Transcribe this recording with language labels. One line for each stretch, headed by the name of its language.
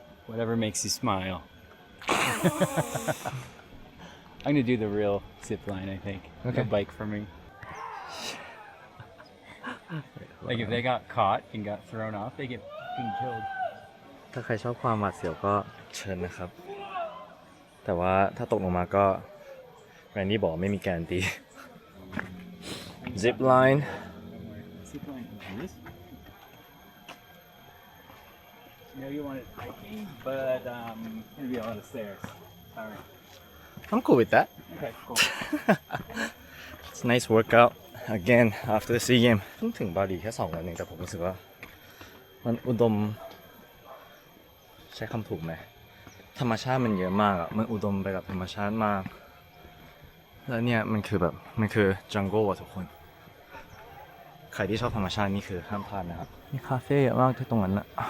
English: Whatever makes you smile. I'm gonna do the real zip line, I think. Okay. No bike for me. Like if they got caught and got thrown off, they get fucking killed.
Thai: ถ้าใครชอบความหวาดเสียวก็เชิญนะครับแต่ว่าถ้าตกลงมาก็ แรนดี้บอกไม่มีการันตี zip line
English: Zip line is this? No, you wanted hiking, but gonna be a lot of stairs. Sorry. I'm cool with that Okay, cool. It's a nice workout again after the SEA Games
Thai: เพิ่งถึงบาหลีแค่2 วันเองแต่ผมรู้สึกว่ามันอุดมใช้คำถูกไหมธรรมชาติมันเยอะมากอ่ะมันอุดมไปกับธรรมชาติมากแล้วเนี่ยมันคือแบบมันคือ jungle อ่ะทุกคนใครที่ชอบธรรมชาตินี่คือห้ามพลาดนะครับมีคาเฟ่เยอะมากที่ตรงนั้นนะ